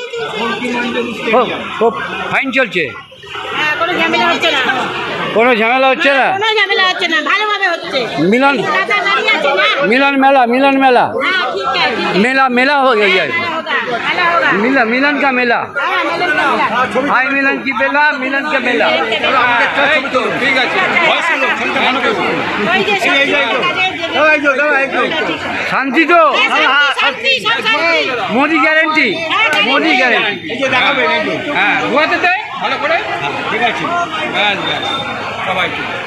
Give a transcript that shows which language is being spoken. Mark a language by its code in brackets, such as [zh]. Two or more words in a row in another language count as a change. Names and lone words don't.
[bn] খুব ফাইন চলছে, হ্যাঁ, কোনো ঝামেলা হচ্ছে না। কোনো ঝামেলা হচ্ছে না? কোনো ঝামেলা হচ্ছে না, ভালোভাবে হচ্ছে। মিলন দাদা দাঁড়িয়ে আছে না? [hi] मिलन मेला, मिलन मेला, हाँ, ठीक है, ठीक है। मेला मेला हो गया है। मेला होगा, मेला होगा। मिलन मिलन का मेला, हाँ, मिलन का मेला। हाय मिलन की मेला, मिलन का मेला। [bn] ঠিক আছে, ওই যে [hi] शांति तो [bn] শান্তি, সব শান্তি। [hi] मोदी गारंटी, मोदी गारंटी। [bn] দেখাবেন একটু। হ্যাঁ, গোয়াতে দেয় ভালো করে। ঠিক আছে, ব্যাস ব্যাস, সবাই ঠিক।